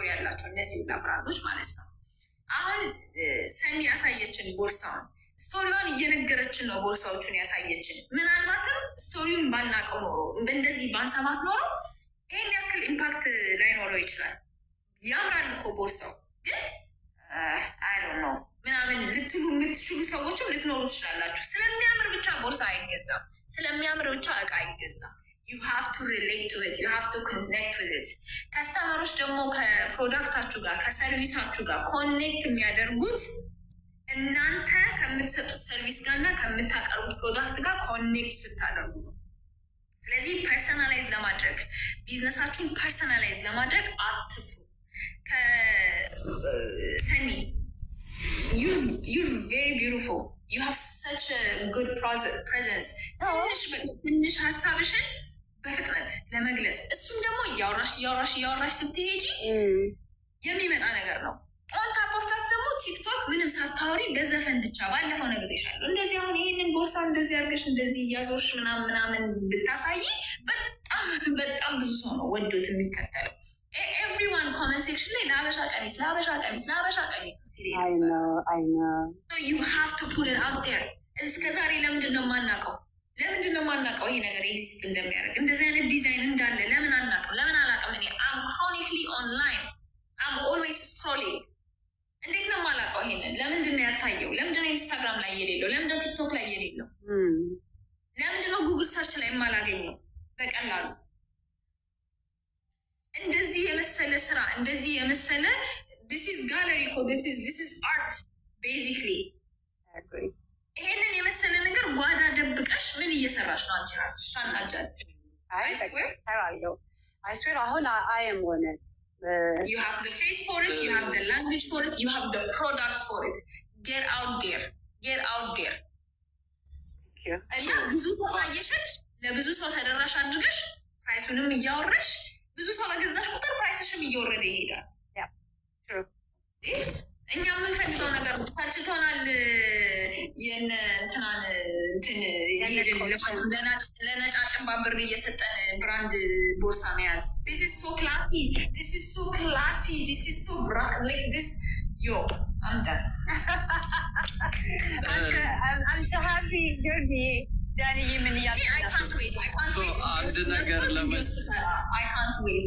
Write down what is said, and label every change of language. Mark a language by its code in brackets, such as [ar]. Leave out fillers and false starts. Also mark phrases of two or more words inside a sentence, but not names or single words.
[am] ያላቸው እነዚህ ሁላ ብራንዶች ማለት ነው። አሁን ሰኒ ያሳየችን ቦርሳውን ስቶሪዋን እየነገረችን ነው። ቦርሳዎቹን ያሳየችን ምናልባትም ስቶሪውን ባናቀው ኖሮ እንደዚህ ባንሰማት ኖሮ ይህን ያክል ኢምፓክት ላይኖረው ይችላል። ያምራል እኮ ቦርሳው ግን [en] I don't know [am] ምናምን ልትሉ የምትችሉ ሰዎችም ልትኖሩ ትችላላችሁ። ስለሚያምር ብቻ ቦርሳ አይገዛም። ስለሚያምር ብቻ እቃ አይገዛም። [en] you have to relate to it, you have to connect with it. [am] ከስተመሮች ደግሞ ከፕሮዳክታችሁ ጋር ከሰርቪሳችሁ ጋር ኮኔክት የሚያደርጉት እናንተ ከምትሰጡት ሰርቪስ ጋር እና ከምታቀርቡት ፕሮዳክት ጋር ኮኔክት ስታደርጉ ነው። ስለዚህ ፐርሰናላይዝ ለማድረግ ቢዝነሳችሁን ፐርሰናላይዝ ለማድረግ አትፍሩ። ከሰኒ [en] you're very beautiful, you have such a good presence. [am] ትንሽ ሀሳብሽን በፍጥነት ለመግለጽ እሱም ደግሞ እያወራሽ ስትሄጂ የሚመጣ ነገር ነው። [en] on top of [am] ታፕ ደግሞ ቲክቶክ ምንም ሳታወሪ በዘፈን ብቻ ባለፈው ነገር ይሻሉ እንደዚህ አሁን ይሄንን ቦርሳ እንደዚህ አድርገሽ እንደዚህ እያዞርሽ ምናምን ብታሳይ በጣም ብዙ ሰው ነው ወዶት የሚከተለው። [en] everyone comment section [am] ላይ ለሀበሻ ቀሚስ ሲል [en] you have to put it out there። [am] እስከ ዛሬ ለምንድን ነው የማናውቀው? ይሄ ነገር ኤግዚስት እንደሚያደርግ እንደዚህ አይነት ዲዛይን እንዳለ ለምን አናውቅም? ለምን አላውቅም? [en] እኔ I'm chronically online I'm always scrolling። [am] እንዴት ነው የማላውቀው? ይሄንን ለምንድን ነው ያልታየው? ለምንድን ነው ኢንስታግራም ላይ የሌለው? ለምንድን ነው ቲክቶክ ላይ የሌለው? ለምንድን ነው ጉግል ሰርች ላይ የማላገኘው? በቀላሉ እንደዚህ የመሰለ ስራ እንደዚህ የመሰለ [en] this is gallery code, this is art basically። [am] ይሄንን የመሰለ ነገር ጓዳ ደብቀሽ ምን እየሰራሽ ነው አንቺ ራስሽ? ታናጃለሽ። [en] I swear አሁን I am honest You have the face for it, you have the language for it, you have the product for it. Get out there. [am] እና ብዙ ቦታ እየሸጥሽ ለብዙ ሰው ተደራሽ አድርገሽ ፕራይሱንም እያወረሽ ብዙ ሰው በገዛሽ ቁጥር ፕራይስሽም እየወረደ ይሄዳል። እኛ የምንፈልገው ነገር ታችቶናል። የእንትናን እንትን ለነጫጭን ባብር እየሰጠን ብራንድ ቦርሳ መያዝ [en] this is so classy, this is so like this. I'm done. I'm so happy, Georgie. Danny, I can't wait. So, I can't wait.